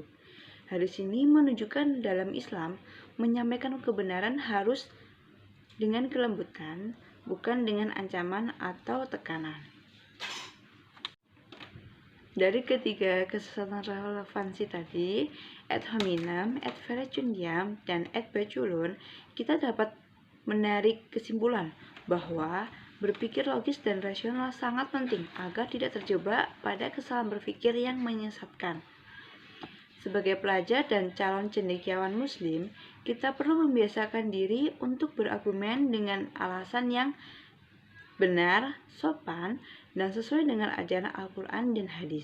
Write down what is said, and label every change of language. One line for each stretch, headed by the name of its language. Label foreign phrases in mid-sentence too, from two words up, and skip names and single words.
Indonesian: Hadis ini menunjukkan dalam Islam menyampaikan kebenaran harus dengan kelembutan, bukan dengan ancaman atau tekanan. Dari ketiga kesesatan relevansi tadi,
Latin: ad hominem, ad verecundiam, dan ad baculum,
Indonesian: kita dapat menarik kesimpulan bahwa berpikir logis dan rasional sangat penting agar tidak terjebak pada kesalahan berpikir yang menyesatkan. Sebagai pelajar dan calon cendekiawan muslim, kita perlu membiasakan diri untuk berargumen dengan alasan yang benar, sopan, dan sesuai dengan ajaran Al-Quran dan hadis.